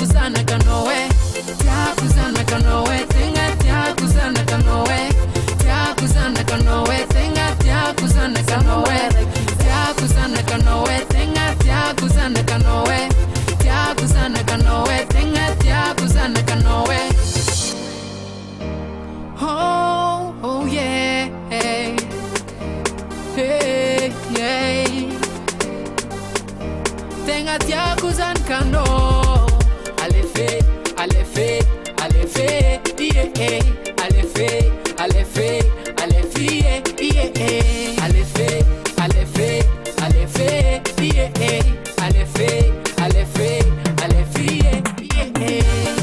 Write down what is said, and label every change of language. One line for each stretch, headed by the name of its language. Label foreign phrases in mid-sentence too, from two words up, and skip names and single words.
Malagasy: zanakanao e tiako zanakanao e tegna tiako zanakanao e tiako zanakanao e tegna tiako zanakanao e tiako zanakanao e tegna tiako zanakanao e tiako zanakanao e tegna tiako zanakanao e
English: oh yeah hey yeah
Malagasy: tenga tiako zanakanao alefe yeah alefe yeah alefe yeah alefe yeah